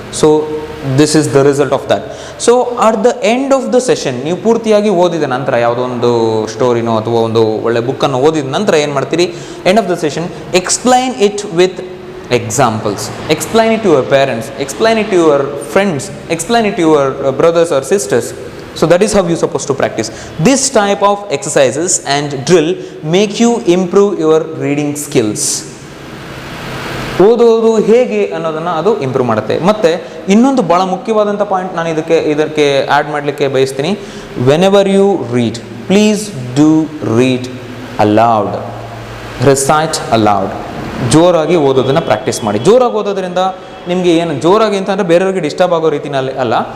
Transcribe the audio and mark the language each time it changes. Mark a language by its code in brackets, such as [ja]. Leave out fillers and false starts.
[en] So this is the result of that. So at the end of the session [kn] ನೀವು ಪೂರ್ತಿಯಾಗಿ ಓದಿದ ನಂತರ ಯಾವುದೋ ಒಂದು ಸ್ಟೋರಿನೋ ಅಥವಾ ಒಂದು ಒಳ್ಳೆ ಬುಕ್ಕನ್ನು ಓದಿದ ನಂತರ ಏನು ಮಾಡ್ತೀರಿ, [en] End of the session explain it with examples, explain it to your parents, explain it to your friends, explain it to your brothers or sisters. So that is how you supposed to practice. This type of exercises and drill make you improve your reading skills. [kn] ಓದೋದು ಹೇಗೆ ಅನ್ನೋದನ್ನು ಅದು improve ಮಾಡುತ್ತೆ. ಮತ್ತು ಇನ್ನೊಂದು ಭಾಳ ಮುಖ್ಯವಾದಂಥ point ನಾನು ಇದಕ್ಕೆ ಆ್ಯಡ್ ಮಾಡಲಿಕ್ಕೆ ಬಯಸ್ತೀನಿ. [en] Whenever you read, please do read aloud, recite aloud. [kn] ಜೋರಾಗಿ ಓದೋದನ್ನು ಪ್ರಾಕ್ಟೀಸ್ ಮಾಡಿ. ಜೋರಾಗಿ ಓದೋದ್ರಿಂದ ನಿಮಗೆ ಏನು ಜೋರಾಗಿ ಅಂತಂದರೆ ಬೇರೆಯವ್ರಿಗೆ ಡಿಸ್ಟರ್ಬ್ ಆಗೋ ರೀತಿಯಲ್ಲಿ ಅಲ್ಲ.